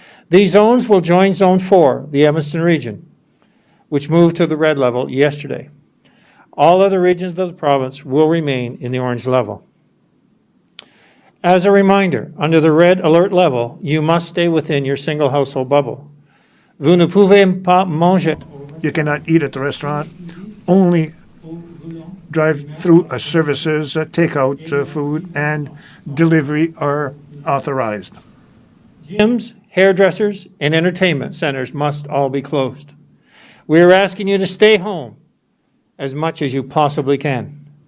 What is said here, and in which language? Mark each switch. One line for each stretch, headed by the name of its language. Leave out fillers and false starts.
English: These zones will join Zone 4, the Evanston region, which moved to the red level yesterday. All other regions of the province will remain in the orange level. As a reminder, under the red alert level, you must stay within your single household bubble.
French: Vous ne pouvez pas manger.
English: You cannot eat at the restaurant, only drive-through services, takeout food, and delivery are authorized. Gyms, hairdressers, and entertainment centers must all be closed. We are asking you to stay home as much as you possibly can.